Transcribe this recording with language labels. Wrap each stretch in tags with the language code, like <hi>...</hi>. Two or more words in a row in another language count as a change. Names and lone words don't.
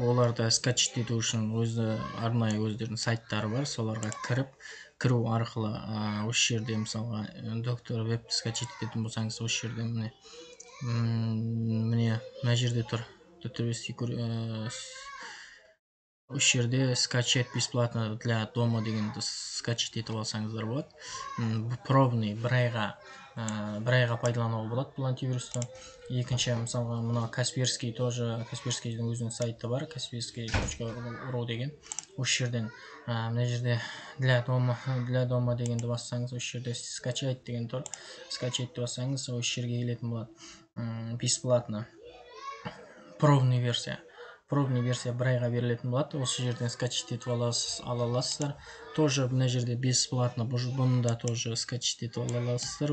<kk>Оларды скачать ету үшін арнайы өздерінің сайттары бар. Соларға кіру арқылы осы жерде, мысалға, Dr. Web скачать ететін болсаңыз, осы жерде міне мына жерде тұр. Осы жерде</kk> <ru>скачать бесплатно для дома</ru> <kk>дегенді скачать етіп алсаңыздар болады. Пробный бір айға пайдалануға болады бұл антивирусты. Екінші, мысалға, мына Kaspersky'дің өзінің сайты бар, kaspersky.ru деген. Осы жерден мына жерде</kk> <ru>для дома</ru> <kk>дегенді бассаңыз, осы жерде скачать деген тұр. Скачать бассаңыз, осы жерге келетін болады.</kk> <ru>Бесплатно пробный версия</ru> <kk>бір айға берілетін болады. Осы жерден скачать етіп ала аласыздар. Тоже мына жерде бесплатно, бұны да</kk> <ru>тоже скачать</ru> <kk>етіп ала аласыздар.</kk>